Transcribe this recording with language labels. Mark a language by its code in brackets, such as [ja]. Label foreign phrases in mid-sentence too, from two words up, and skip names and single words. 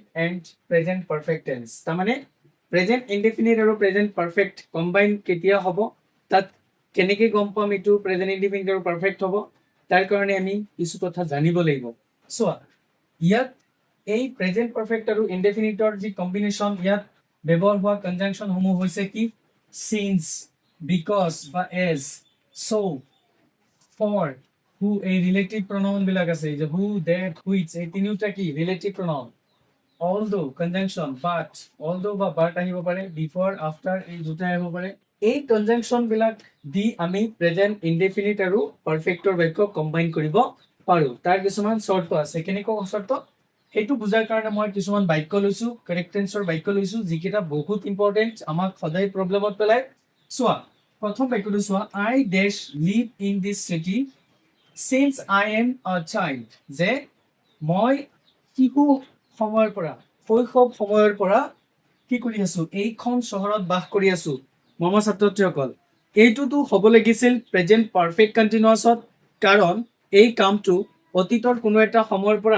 [en] and present perfect tense [as] তাৰমানে [en] present indefinite [as] আৰু [en] present perfect combine [as] কেতিয়া হ'ব তাত কেনেকৈ গম পাম এইটো [en] present indefinite [as] আৰু পাৰফেক্ট হ'ব তাৰ কাৰণে আমি কিছু কথা জানিব লাগিব চোৱা ইয়াত এই [en] present perfect [as] আৰু ইনডেফিনিটৰ যি কম্বিনেশ্যন ইয়াত ব্যৱহাৰ হোৱা কনজাংশন সমূহ হৈছে কি [en] since because [as] বা [en] as so for who [as] এই [en] relative pronoun [as] বিলাক আছে যে [en] who that which [as] এই তিনিটা কি [en] relative pronoun although conjunction but although [as] বা বাট আহিব পাৰে [en] before after [as] এই দুটা আহিব পাৰে এই কনজাংশন বিলাক দি আমি [en] present indefinite [as] আৰু পাৰফেক্টৰ বাক্য কম্বাইন কৰিব পাৰো তাৰ কিছুমান চৰ্ত আছে কেনেকুৱা চৰ্ত সেইটো বুজাৰ কাৰণে মই কিছুমান বাক্য লৈছো কাৰেক্ট টেন্সৰ বাক্য লৈছো যিকেইটা বহুত ইম্পৰ্টেণ্ট আমাক সদায় প্ৰব্লেমত পেলায় চোৱা প্ৰথম বাক্যটো চোৱা [en] I dash live in this city since I am a child [as] যে মই শিশু সময়ৰ পৰা শৈশৱ সময়ৰ পৰা কি কৰি আছো এইখন চহৰত বাস কৰি আছো মৰমৰ ছাত্ৰ-ছাত্ৰীসকল এইটোতো হ'ব লাগিছিল [en] present perfect continuous [as] কাৰণ এই কামটো অতীতৰ কোনো এটা সময়ৰ পৰা